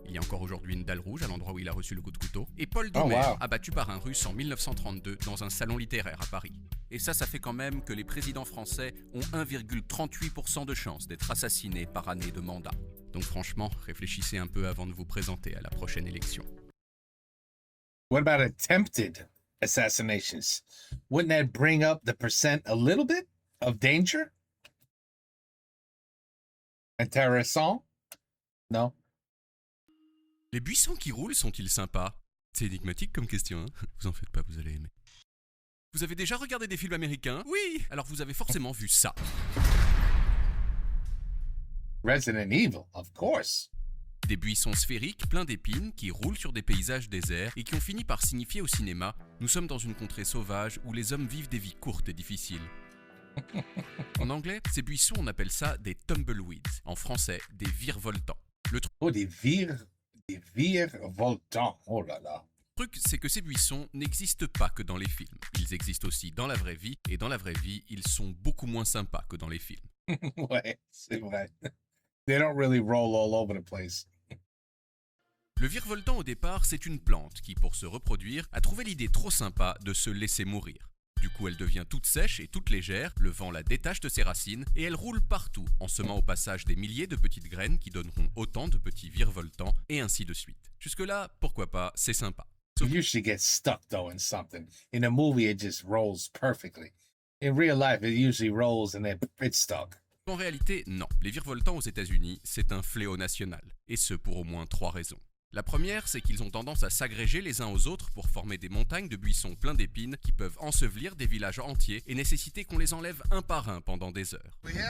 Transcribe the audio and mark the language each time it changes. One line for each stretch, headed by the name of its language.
French: Il y a encore aujourd'hui une dalle rouge à l'endroit où il a reçu le coup de couteau. Et Paul Doumer, abattu par un Russe en 1932 dans un salon littéraire à Paris. Et ça fait quand même que les présidents français ont 1,38% de chance d'être assassinés par année de mandat. Donc franchement, réfléchissez un peu avant de vous présenter à la prochaine élection.
English: What about attempted assassinations? Wouldn't that bring up the percent a little bit of danger?
French: Intéressant? Non? Les buissons qui roulent sont-ils sympas? C'est énigmatique comme question, hein? Vous en faites pas, vous allez aimer. Vous avez déjà regardé des films américains? Oui! Alors vous avez forcément vu ça.
English: Resident Evil, of course.
French: Des buissons sphériques pleins d'épines qui roulent sur des paysages déserts et qui ont fini par signifier au cinéma « Nous sommes dans une contrée sauvage où les hommes vivent des vies courtes et difficiles ». En anglais, ces buissons, on appelle ça des tumbleweeds. En français, des virevoltants. Oh, des virevoltants. Oh là là. Le truc, c'est que ces buissons n'existent pas que dans les films. Ils existent aussi dans la vraie vie, et dans la vraie vie, ils sont beaucoup moins sympas que dans les films. Ouais, c'est vrai.
English: They don't really roll all over the place.
French: Le virevoltant, au départ, c'est une plante qui, pour se reproduire, a trouvé l'idée trop sympa de se laisser mourir. Du coup, elle devient toute sèche et toute légère, le vent la détache de ses racines et elle roule partout, en semant au passage des milliers de petites graines qui donneront autant de petits virevoltants, et ainsi de suite. Jusque-là, pourquoi pas, c'est sympa.
English: It usually gets stuck, though, in something. In a movie, it just rolls perfectly. In real life, it usually rolls and then it's stuck.
French: En réalité, non. Les virevoltants aux États-Unis, c'est un fléau national, et ce pour au moins 3 raisons. La première, c'est qu'ils ont tendance à s'agréger les uns aux autres pour former des montagnes de buissons pleins d'épines qui peuvent ensevelir des villages entiers et nécessiter qu'on les enlève un par un pendant des heures.